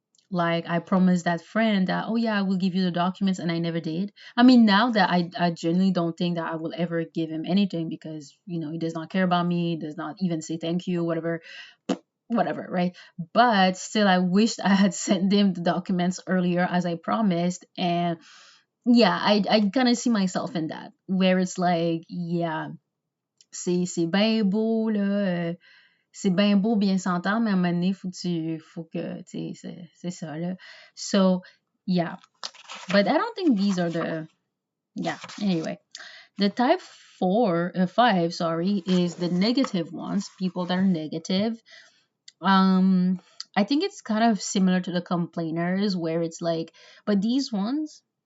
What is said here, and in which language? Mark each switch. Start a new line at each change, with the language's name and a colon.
English: Like I promised that friend that, oh yeah, I will give you the documents, and I never did. I mean, now that I genuinely don't think that I will ever give him anything, because he does not care about me, does not even say thank you, whatever, right? But still, I wished I had sent him the documents earlier as I promised. And yeah, I kind of see myself in that, where it's like, yeah,
French: c'est bien beau là, c'est bien beau bien s'entendre, mais à un moment donné, faut que, tu sais, c'est ça là.
English: So yeah, but I don't think these are the, yeah. Anyway, the type five, sorry, is the negative ones. People that are negative. Um, I think it's kind of similar to the complainers, where it's like, but these ones.